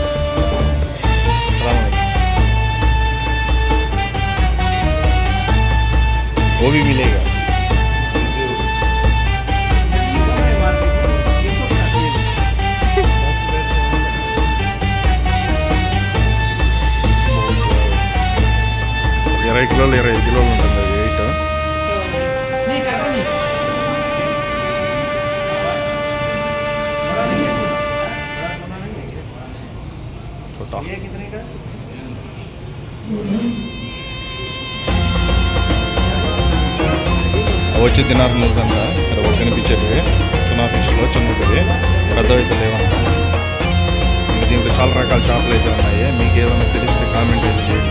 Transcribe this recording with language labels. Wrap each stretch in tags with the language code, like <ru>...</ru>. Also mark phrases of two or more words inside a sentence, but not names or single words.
<hi>वो भी मिलेगा.</hi> <te>ఇరవై కిలోలు 25 కిలోలు ఉంటుంది అది వెయిట్.</te> <hi>ये कितने का?</hi> <te>వచ్చి తినారు న్యూస్ అంట. ఇక్కడ ఒకటి కనిపించేది తునా ఫిష్లో చిన్నది, పెద్దవైతే లేవంట. ఇంకా దీంట్లో చాలా రకాల చేపలు అయితే ఉన్నాయి. మీకు ఏదైనా తెలిస్తే కామెంట్ అయితే చేయండి.</te>